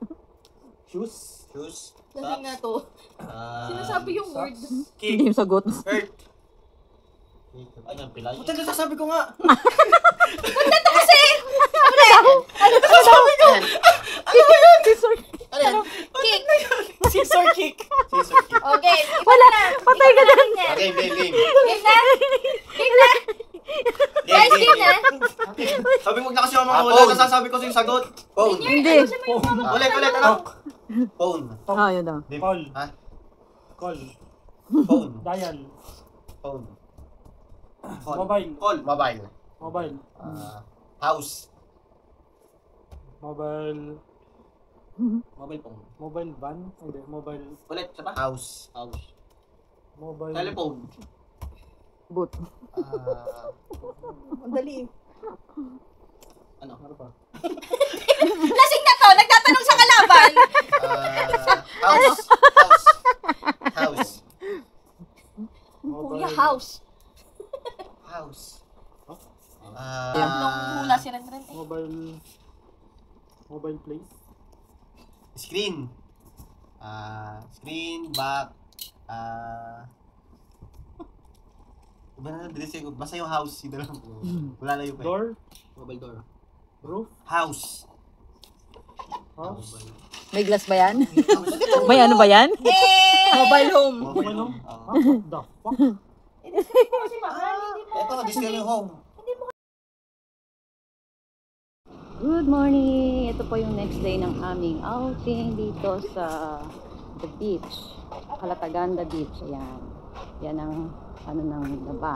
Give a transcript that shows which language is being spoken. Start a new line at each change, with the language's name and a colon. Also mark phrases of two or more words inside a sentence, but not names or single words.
Filipino: Shoes. Shoes. Lasing nga to. Sinasabi yung word. Hindi Kick. yung sagot. Hurt. Ay, ang pilay. Puta, nasasabi ko nga. Ano yan? Kick.
English: Scissor kick. Scissor kick.
Filipino: Okay, wala na. Patay ka dyan. Okay, game. Game na. Game na. Guys, game na. Sabi mo na kasi yung mga Phone. wala, nasasabi ko sa yung sagot. Phone. Hindi. Ulit, ano? Phone. Yun daw. Call. Ha? Call. Phone. Dial. Phone. Mobile.
English: Call. Mobile. Mobile. House. Mobile. Mobile phone. Mobile van.
Filipino: Hindi.
English: Mobile.
Filipino: Ulit, isa pa? House. House. Mobile. Telephone. Boot. Ang dali eh. Ano? Ano pa? Lasing na to. Nagtatanong sa kalaban.
English: House. House.
Filipino: Kuya, house. House. Nung hula si Ren Ren eh.
English: Mobile place. Screen. Screen, back.
Filipino: Iba na lang, basta yung house, yun na lang. Wala na yung Door.
English: Mobile door.
Filipino: Roof. House. House. May glass ba yan? May ano ba yan?
English: Mobile home. Mobile home. What the fuck?
Filipino: Kasi mahal, hindi mo. Ito, display yung home.
English: Good morning!
Filipino: Ito po yung next day ng aming outing dito sa the beach. Calataganda Beach. Ayan. Yan ang ano ng labas.